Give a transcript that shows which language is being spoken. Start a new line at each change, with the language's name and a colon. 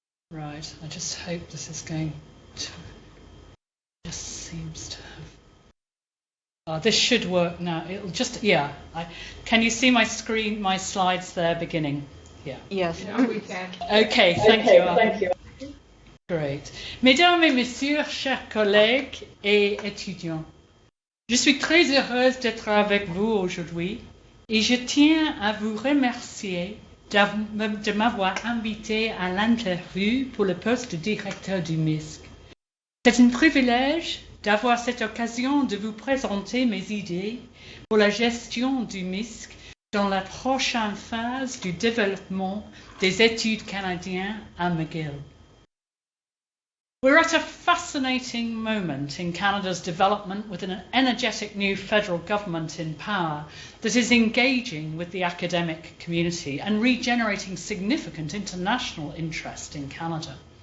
English: Right, I just hope this is going to... Just seems to have... this should work now. It'll just... Yeah. Can you see my screen, my slides there beginning? Yeah. Yes. Yeah, we can. Okay, thank you. Thank you. Great.
French: Mesdames et messieurs, chers collègues et étudiants, je suis très heureuse d'être avec vous aujourd'hui et je tiens à vous remercier de m'avoir invité à l'interview pour le poste de directeur du MISC. C'est un privilège d'avoir cette occasion de vous présenter mes idées pour la gestion du MISC dans la prochaine phase du développement des études canadiennes à McGill.
English: We're at a fascinating moment in Canada's development with an energetic new federal government in power that is engaging with the academic community and regenerating significant international interest in Canada.